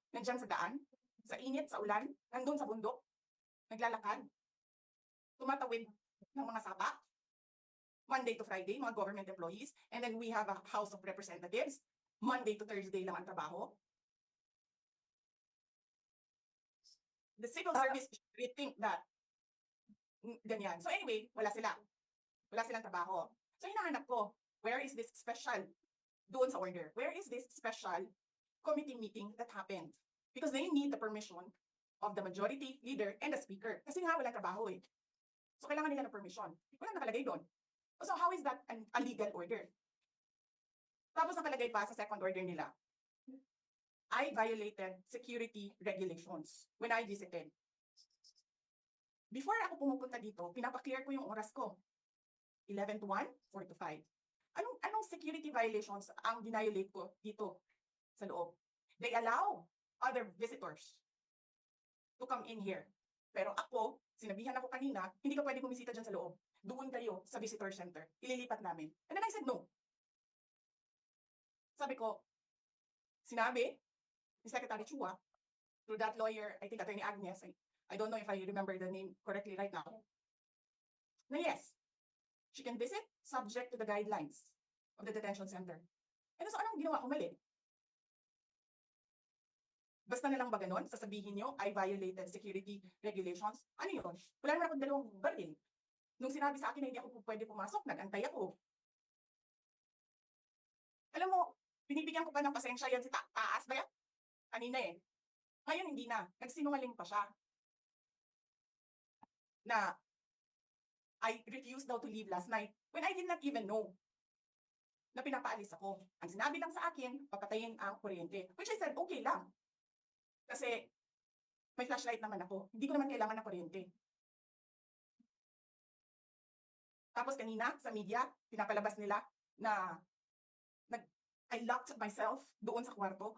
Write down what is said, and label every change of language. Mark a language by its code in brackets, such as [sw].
[tl] Nandyan sa daan, sa init, sa ulan, nandun sa bundok, naglalakad, tumatawid ng mga sapa. [en] Monday to Friday, mga government employees. And then we have a House of Representatives. Monday to Thursday [tl] lang ang trabaho. [en] The civil service should rethink that. [tl] Ganyan. [en] So anyway, [tl] wala sila. Wala silang trabaho. So hinahanap ko, [en] where is this special [tl] doon sa order? [en] Where is this special committee meeting that happened? Because they need the permission of the majority leader and the speaker. [tl] Kasi nga walang trabaho eh. So kailangan nila ng permission. Wala nakalagay doon. [en] So how is that a legal order? [tl] Tapos nakalagay pa sa [en] second order nila, I violated security regulations when I visited. [tl] Before ako pumupunta dito, pinapaklear ko yung oras ko. 11 to 1, 4 to 5. Anong security violations ang violate ko dito sa loob? [en] They allow other visitors to come in here. [tl] Pero ako, sinabihan ako kanina, hindi ka pwede bumisita dyan sa loob. Doon kayo sa visitor center. Ililipat namin. [en] And then I said no. [tl] Sabi ko, sinabi ni [en] Secretary Chua, through that lawyer, I think Attorney Agnes, I don't know if I remember the name correctly right now, na yes, she can visit subject to the guidelines of the detention center. And so [tl] anong ginawa ko mali? Basta na lang ba ganun? Sasabihin nyo, [en] I violated security regulations? [tl] Ano yun? Wala naman akong dalawang baril. Nung sinabi sa akin na hindi ako pwede pumasok, nag-antay ako. Alam mo, binibigyan ko pa ng pasensya yan si Taas ba yan? Kanina eh. Ngayon hindi na. Nagsinungaling pa siya. [en] Na I refused daw to leave last night when I did not even know na [tl] pinapaalis ako. Ang sinabi lang sa akin, papatayin ang kuryente. [en] Which I said, [tl] okay lang. Kasi may flashlight naman ako. Hindi ko naman kailangan ng kuryente. Tapos kanina sa media, pinapalabas nila na [en] I locked myself [tl] doon sa kwarto.